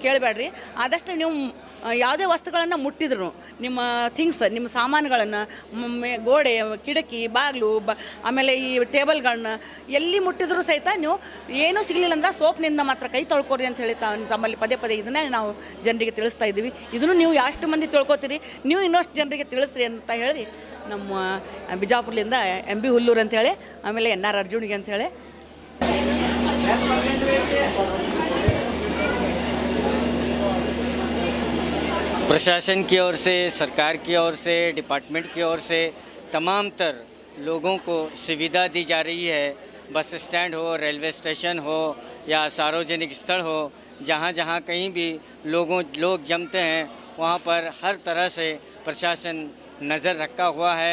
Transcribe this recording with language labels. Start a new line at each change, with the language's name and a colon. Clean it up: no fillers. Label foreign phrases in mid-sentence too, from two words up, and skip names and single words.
Kannada: ಆದಷ್ಟು ನೀವು ಯಾವುದೇ ವಸ್ತುಗಳನ್ನು ಮುಟ್ಟಿದ್ರು ನಿಮ್ಮ ಥಿಂಗ್ಸ್ ನಿಮ್ಮ ಸಾಮಾನುಗಳನ್ನು ಗೋಡೆ ಕಿಟಕಿ ಬಾಗಿಲು ಆಮೇಲೆ ಈ ಟೇಬಲ್ಗಳನ್ನ ಎಲ್ಲಿ ಮುಟ್ಟಿದ್ರು ಸಹಿತ ನೀವು ಏನೂ ಸಿಗಲಿಲ್ಲ ಅಂದ್ರೆ ಸೋಪ್ನಿಂದ ಮಾತ್ರ ಕೈ ತೊಳ್ಕೊರಿ ಅಂತ ಹೇಳಿ ತಮ್ಮಲ್ಲಿ ಪದೇ ಪದೇ ಇದನ್ನೇ ನಾವು ಜನರಿಗೆ ತಿಳಿಸ್ತಾ ಇದ್ದೀವಿ. ಇದನ್ನು ನೀವು ಎಷ್ಟು ಮಂದಿ ತಿಳ್ಕೊತೀರಿ, ನೀವು ಇನ್ನಷ್ಟು ಜನರಿಗೆ ತಿಳಿಸ್ರಿ ಅಂತ ಹೇಳಿ ನಮ್ಮ ಬಿಜಾಪುರದಿಂದ MB ಹುಲ್ಲೂರು ಅಂತೇಳಿ ಆಮೇಲೆ NR ಅರ್ಜುನಿಗೆ ಅಂಥೇಳಿ
Hindi: प्रशासन की ओर से, सरकार की ओर से, डिपार्टमेंट की ओर से तमाम तर लोगों को सुविधा दी जा रही है।
English: bus stand
Hindi: हो,
English: railway station
Hindi: हो या सार्वजनिक स्थल हो, जहाँ जहाँ कहीं भी लोग जमते हैं वहाँ पर हर तरह से प्रशासन नज़र रखा हुआ है।